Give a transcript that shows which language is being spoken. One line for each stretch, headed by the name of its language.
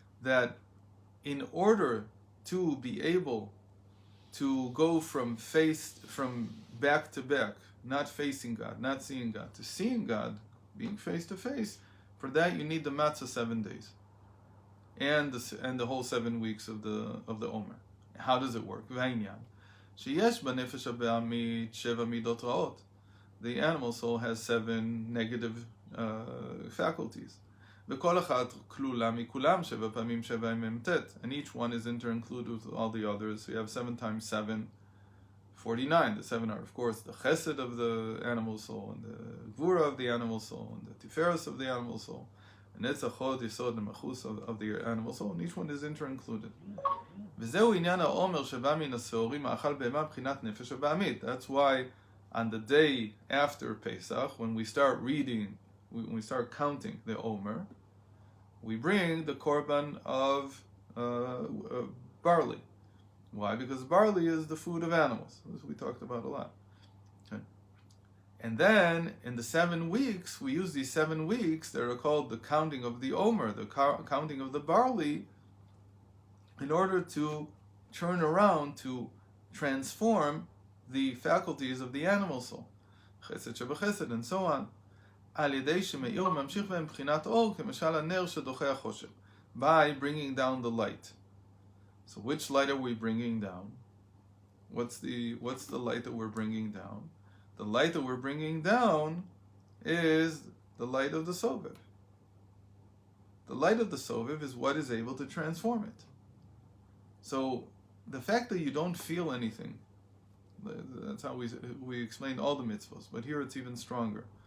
English: That in order to be able to go from back to back, not facing God, not seeing God, to seeing God, being face to face, for that you need the matzah 7 days, and the whole 7 weeks of the Omer. How does it work? The animal soul has 7 negative faculties.
Hebrew: וכל אחת כלולה מכולם 7 פעמים 7 מ"ט.
English: And each one is inter-included with all the others. So you have 7 times 7, 49. The 7 are, of course, the chesed of the animal soul, and the gvura of the animal soul, and the tiferes of the animal soul, and netzachot, yisod, and machus of the animal soul, and each one is inter-included.
Hebrew: וזהו עניין העומר שבא מן השעורים האכל בהמה בחינת נפש הבעמית.
English: That's why on the day after Pesach, when we start reading, when we start counting the Omer, we bring the korban of barley. Why? Because barley is the food of animals. This we talked about a lot. Okay. And then in the 7 weeks, we use these 7 weeks that are called the counting of the Omer, the counting of the barley, in order to turn around, to transform the faculties of the animal soul, chesed shebechesed, and so on.
Hebrew: על ידי שמאיר ממשיך בהם בחינת אור, כמשל הנר שדוחה החושך,
English: by bringing down the light. So which light are we bringing down? What's the light that we're bringing down? The light that we're bringing down is the light of the Sovev. The light of the Sovev is what is able to transform it. So the fact that you don't feel anything, that's how we explain all the mitzvahs, but here it's even stronger.